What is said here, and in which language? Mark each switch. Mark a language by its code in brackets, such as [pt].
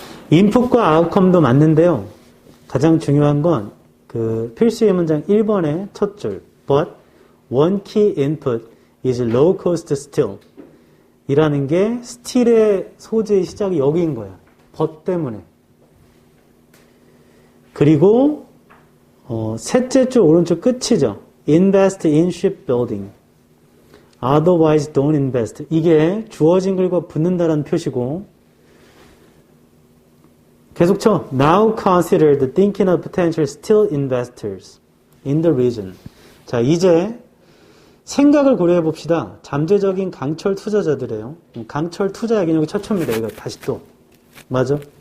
[ko] 인풋과 아웃컴도 맞는데요. 가장 중요한 건 그 필수 이해 문장 1번의 첫 줄. [en] But one key input is low cost steel. [ko] 이라는 게 스틸의 소재의 시작이 여기인 거야. 벗 때문에. 그리고 셋째 줄 오른쪽 끝이죠. [en] Invest in shipbuilding. Otherwise don't invest. [ko] 이게 주어진 글과 붙는다라는 표시고 계속 쳐. [en] Now consider the thinking of potential steel investors in the region. [ko] 자, 이제 생각을 고려해 봅시다. 잠재적인 강철 투자자들이에요. 강철 투자 얘기는 여기 첫 초입니다. 이거 다시 또. 맞아?